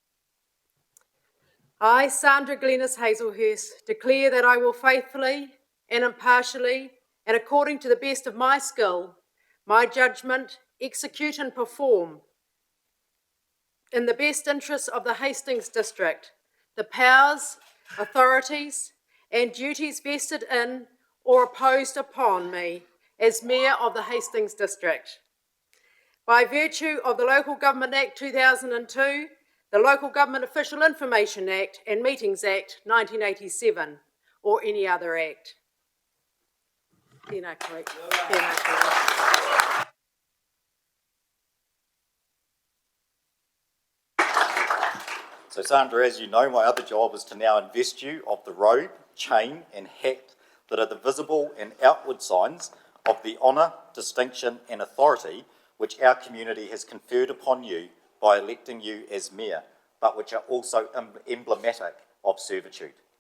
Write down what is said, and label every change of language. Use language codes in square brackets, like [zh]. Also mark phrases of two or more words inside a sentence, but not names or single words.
[en] I, Sandra Glennis Hazelhurst, declare that I will faithfully and impartially and according to the best of my skill, my judgment, execute and perform in the best interests of the Hastings District the powers, authorities and duties vested in or imposed upon me as Mayor of the Hastings District. By virtue of the Local Government Act 2002, the Local Government Official Information Act and Meetings Act 1987, or any other act. [mi] Tēnā koe. Tēnā koe. [en] So Sandra, as you know, my other job is to now invest you of the robe, chain and hat that are the visible and outward signs of the honour, distinction and authority which our community has conferred upon you by electing you as Mayor, but which are also emblematic of servitude.